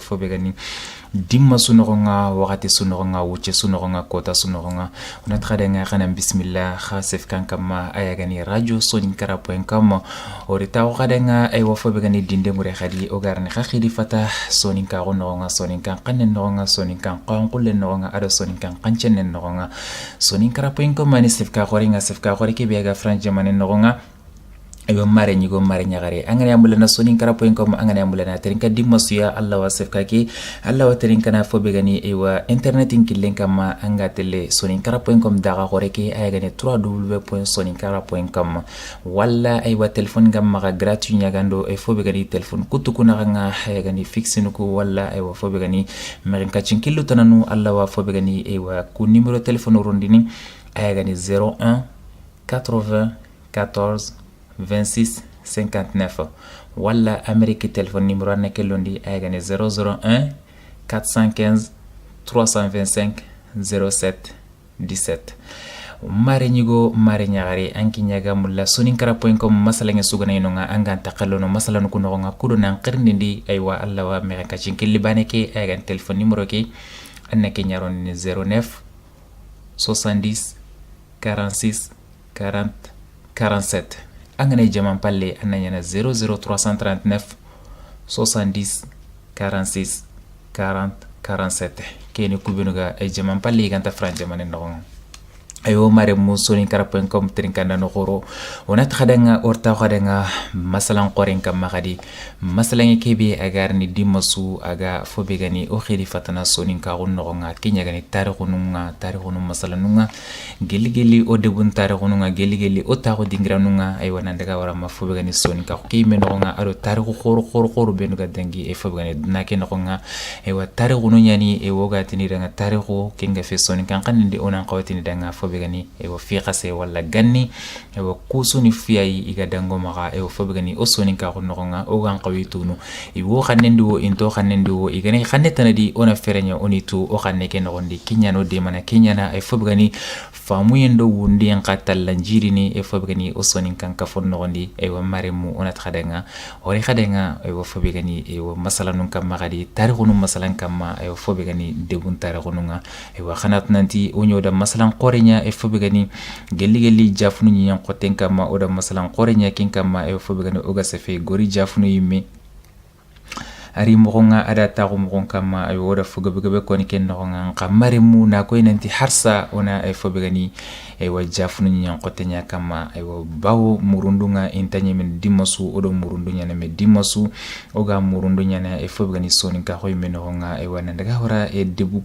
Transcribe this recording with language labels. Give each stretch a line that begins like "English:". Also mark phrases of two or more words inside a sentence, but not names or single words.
Soninke: fobegani dimma sunogonga wakati sunogonga wuche sunogonga kota sunogonga ona tradenga kana bismillah khasef kankama ayagani radio soninkara.com orita wakadenga ay wafobe gani dinde ngure khadi ogarne khidi fata soninka gononga soninka kanen nonga soninka qanqulle nonga ado soninka qanchen nonga soninkara.com mani sefka khoringa sefka khorike biaga franje manen nonga ayo mare nyigo mare nyagare angane ambulana soninkara.com angane ambulana terinka dimasuya Allah wasef kaki Allah waterinka na fobe gani ewa internet inkilen kama anga tele soninkara.com daga koreke ayagane www.soninkara.com walla aywa telefon gamma gratuit nyagando e fobe gani telefon kutukuna nga ayagani fixinuku walla aywa fobe gani marinka chinkillu tananu Allah wa fobe gani ewa ku numero telefon rondini ayagani 01 80 14 26 59 wala
French: Amérique téléphone numéro
Soninke: nekelondi ayagane 001 415 325 07 17 mare ñigo mare ñagare anki ñaga mulla soninkara.com masalange sugana no nga angan takalono masalanu kuno nga kudo nan qirndindi aywa alla wa me ka cinkili baneke agan
French: telephone numéro
Soninke: ke annake ñaron 09 70 46 40 47 angane jaman palle annanyana 00339 70 46 40 47 kene kubinuga ay jaman palle ganta franje manen no ayo mare soninkara.com trinkanda no khoro onat khadanga orta khadanga masalan qoren kam magadi masalan kebe agar ni dimasu aga fobegani o khidi fatana soninka gonno nga kenya gani tarikhununga masalanunga geli o debun tarikhununga geli o taxo dingranunga ay wana daga wara ma fobegani soninka kime no nga ado tarikhu khoro benuga dangi e fobegani nake no nga ay wa tarikhunu nyani e woga tini danga tarikhu kinga fe soninka kanindi onan qawtini danga begani ewo fiqase wala ganni ewo kusuni fiyai iga dango maga ewo fobegani o soninka ko nogonga o gan qawitunu iwo xannendi wo into xannendi wo igane xannetana di ona ferenya onitu o xanne ke nogondi kinyano de mana kinyana e fobegani famu yendo wundi en qatal lanjirini e fobegani o soninka ka fon nogondi ewo maremu ona txadenga ori xadenga ewo fobegani ewo masalanun kam magadi tarikhunu masalan kam ewo fobegani debun tarikhununga ewo xanat nanti o nyoda masalan qorenya e fobegani geli jafunu nyen qoten kama oda masalan qorenya kin kama e fobegani oga sefe gori jafunu yimme ari mogonga ada tagu mogon kama ay woda fogebe ko ni ken nogonga kamare mu na ko nanti harsa ona e fobegani e wa jafunu nyen qotenya kama ay wo bawo murundunga intanye men dimasu odo murundunya na me dimasu oga murundunya na e fobegani sonin ka hoy men nogonga e wana daga hora e debu